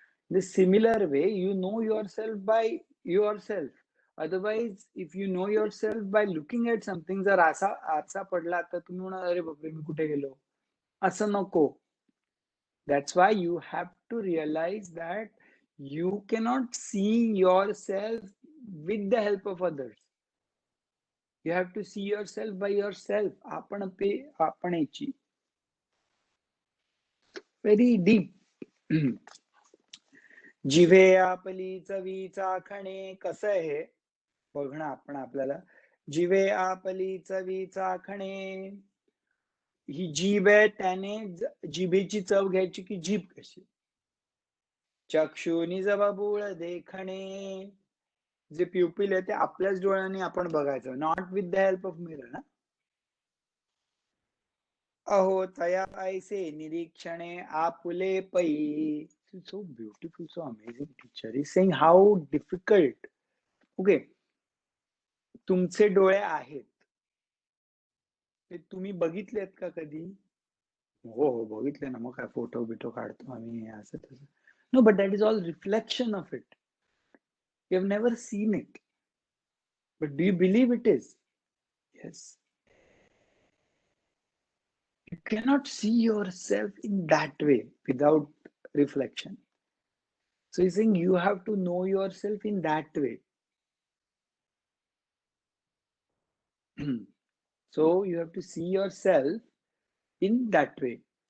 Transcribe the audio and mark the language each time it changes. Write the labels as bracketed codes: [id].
[en] In a similar way, you know yourself by yourself. Otherwise, if you know yourself by looking at something, [mr] जर असा आरसा पडला तर तुम्ही म्हणा, अरे बापरे मी कुठे गेलो, असं नको. [en] That's why you have to realize that you cannot see yourself with the help of others. You have to see yourself by yourself. [mr] आपण पे आपणेची. [en] Very deep. [mr] जिभे आपली चवी चाखणे, कसं आहे बघणं आपण आपल्याला. जिभे आपली चवी चाखणे, ही जीभ आहे, त्याने जिभेची चव घ्यायची की जीभ कशी. चक्षुनी जबाबूळ देखणे, जे प्युपिल आहे ते आपल्याच डोळ्यांनी आपण बघायचं, [en] not with the help of mirror [mr] ना. अहो तया ऐसे निरीक्षणे आपुले पै. [en] So beautiful, so amazing teacher. He's saying how difficult. [mr] Okay, तुमचे डोळे आहेत, ते तुम्ही बघितलेत का कधी? हो हो बघितले ना, मग काय फोटो बिटो काढतो आम्ही असं तसं. [en] No, but that is all reflection of it. You have never seen it, but do you believe it is? Yes. You cannot see yourself in that way without reflection. So he's saying you have to know yourself in that way. So you have to see yourself in that way.